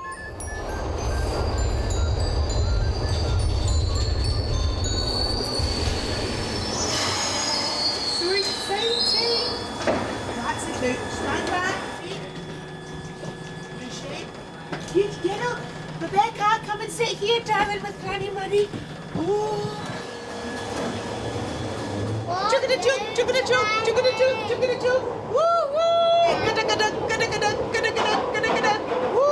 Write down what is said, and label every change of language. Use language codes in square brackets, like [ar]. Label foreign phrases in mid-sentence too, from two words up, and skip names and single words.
[en] So exciting! That's it now. Stand back. Good girl. Rebecca, come and sit here, darling, with Granny Murray. Oh. Jugga-da-jug, jugga-da-jug, jugga-da-jug, jugga-da-jug. Woo, woo! Gada-gada, gada-gada, gada-gada, gada-gada.